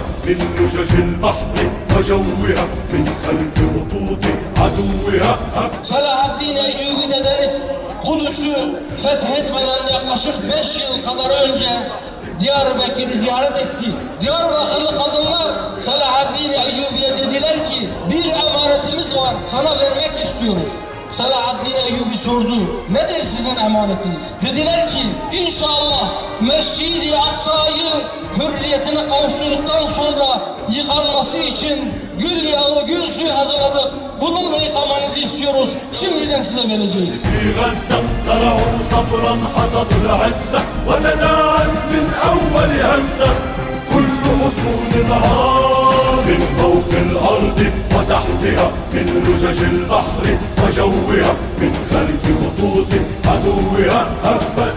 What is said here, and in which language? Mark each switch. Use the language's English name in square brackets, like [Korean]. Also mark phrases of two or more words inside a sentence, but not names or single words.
[Arabic] من لجج البحر وجوها من خلف خطوط عدوها. [Turkish] Selahaddin Eyyubi dedeniz Kudüs'ü fethetmeden yaklaşık 5 yıl kadar önce Diyarbakır'ı ziyaret etti. Diyarbakırlı kadınlar Selahaddin Eyyubi'ye dediler ki bir emanetimiz var, sana vermek istiyoruz. Selahaddin Eyyubi sordu, nedir sizin emanetiniz? Dediler ki inşallah Mescid-i Aksa'yı hürriyetine kavuşturduktan sonra yıkanması için gül yağı, gül suyu hazırladık. Bununla yıkamanızı istiyoruz. Şimdiden size vereceğiz. [Arabic] من فوق الأرض وتحتها من لجج البحر وجوها من خلف خطوط عدوها هفت.